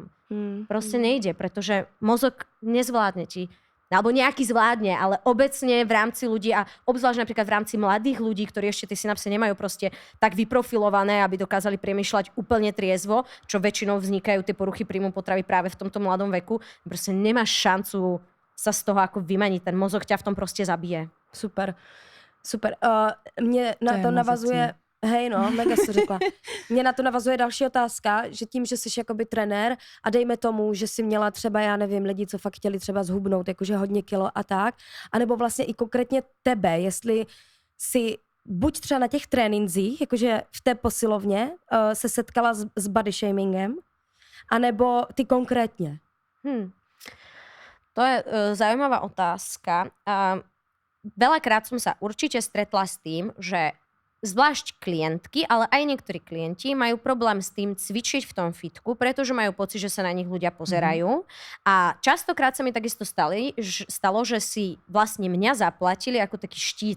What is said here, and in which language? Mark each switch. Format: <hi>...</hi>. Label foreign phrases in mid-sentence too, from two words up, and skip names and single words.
<sk>Proste nejde, pretože mozog nezvládne ti, alebo nejaký zvládne, ale obecne v rámci ľudí a obzvlášť napríklad v rámci mladých ľudí, ktorí ešte tie synapsy nemajú proste tak vyprofilované, aby dokázali premýšľať úplne triezvo, čo väčšinou vznikajú tie poruchy príjmu potravy práve v tomto mladom veku. Proste nemáš šancu sa z toho ako vymaniť. Ten mozog ťa v tom proste zabije. Super.</sk> <cs>Mně na to navazuje... Hej no, mega jsi řekla. Mě na to navazuje další otázka, že tím, že jsi jakoby trenér a dejme tomu, že jsi měla třeba, já nevím, lidi, co fakt chtěli třeba zhubnout, jakože hodně kilo a tak, anebo vlastně i konkrétně tebe, jestli si buď třeba na těch tréninzích, jakože v té posilovně se setkala s</cs> <en>body shamingem,</en> <cs>anebo ty konkrétně.</cs> <sk>To je zaujímavá otázka. Veľakrát som sa určite stretla s tým, že zvlášť klientky, ale aj niektorí klienti majú problém s tým cvičiť v tom fitku, pretože majú pocit, že sa na nich ľudia pozerajú. A častokrát sa mi takisto stalo, že si vlastne mňa zaplatili ako taký štít.</sk>